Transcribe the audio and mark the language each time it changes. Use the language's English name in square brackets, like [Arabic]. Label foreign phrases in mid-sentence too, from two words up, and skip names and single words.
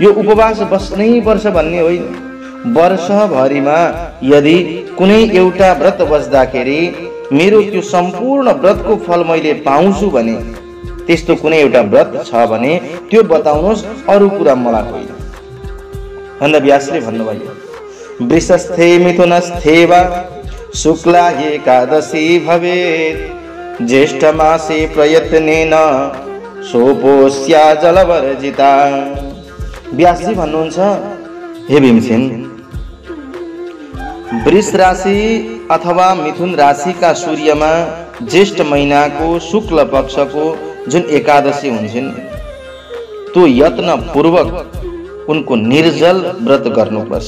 [Nepali] यो उपवास बस्नै पर्छ भन्ने होइन, वर्षभरिमा यदि कुनै एउटा व्रत बस्दाखेरि मेरो त्यो सम्पूर्ण व्रतको फल मैले पाउँछु भने त्यस्तो कुनै एउटा व्रत छ भने त्यो बताउनुहोस्, अरू कुरा मलाई होइन। वेदव्यासले भन्नुभयो, [Sanskrit] वृषस्थे मिथुनस्थे वा शुक्ला एकादशी भवेत् ज्येष्ठ मासे प्रयत्नेन सोपोष्या जलवर्जिता। [Nepali] व्यासजी भन्नुहुन्छ, हे भीमसेन वृष राशि अथवा मिथुन राशि का सूर्यमा ज्येष्ठ महीना को शुक्ल पक्ष को जुन एकादशी हुन्छन् त्यो यत्न पूर्वक उनको निर्जल व्रत गर्नुपर्छ।